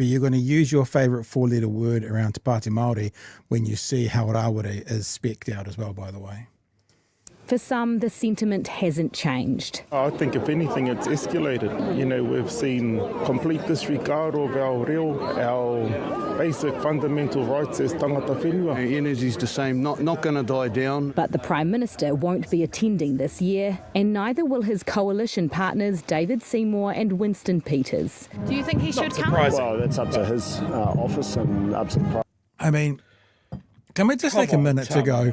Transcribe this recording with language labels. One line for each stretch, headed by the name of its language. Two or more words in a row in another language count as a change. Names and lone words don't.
English: You're going to use your favourite four-letter word around Te Pāti Māori when you see how Rawere is specced out as well, by the way. For some, the sentiment hasn't changed. I think, if anything, it's escalated. You know, we've seen complete disregard of our reo, our basic fundamental rights as
Māori: tangata whenua.
English: The energy's the same, not going to die down. But the Prime Minister won't be attending this year, and neither will his coalition partners David Seymour and Winston Peters. Do you think he should come? Well, that's up to his office and up to the Prime. I mean, can we just take a minute to go...